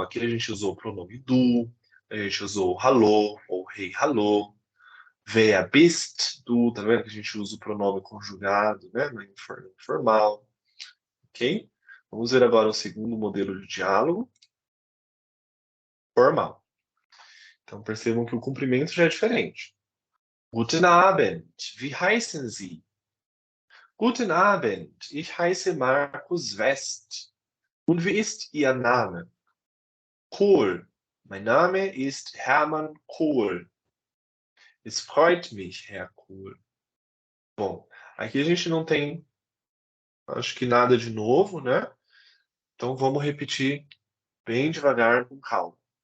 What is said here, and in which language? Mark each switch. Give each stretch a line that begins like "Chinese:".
Portuguese: Aqui a gente usou o pronome du, a gente usou hallo ou
German: hey hallo, wer bist du,
Portuguese: tá vendo que a gente usa o pronome conjugado, né, no informal, ok? Vamos ver agora o segundo modelo de diálogo, formal. Então percebam que o cumprimento já é diferente.
German: Guten Abend, wie heißen Sie? Guten Abend, ich heiße Markus West. Und wie ist Ihr Name? Kohl. Mein Name ist Hermann Kohl. Es freut mich, Herr Kohl.
Portuguese: Bom, aqui a gente não tem, acho que nada de novo, né? Então vamos repetir bem devagar, com calma.